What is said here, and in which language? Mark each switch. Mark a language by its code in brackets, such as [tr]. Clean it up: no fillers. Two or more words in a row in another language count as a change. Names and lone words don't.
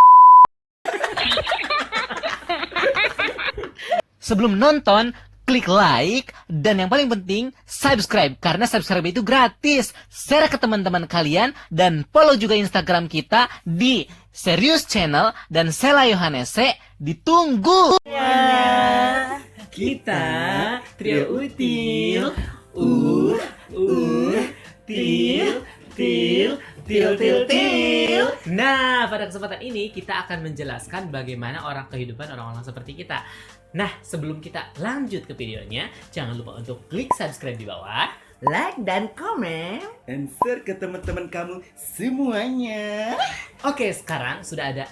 [id] Sebelum nonton, klik like, dan yang paling penting, subscribe. Karena subscribe itu gratis. Share ke teman-teman kalian, dan follow juga Instagram kita di Serius Channel dan Sela Yohanese. Ditunggu! Kita trio util. Til, til, til, til, til. Nah, pada kesempatan ini kita akan menjelaskan bagaimana kehidupan orang-orang seperti kita. Nah, sebelum kita lanjut ke videonya, jangan lupa untuk klik subscribe di bawah. Like dan komen. [en] And share [id] ke teman-teman kamu semuanya. Oke, sekarang sudah ada.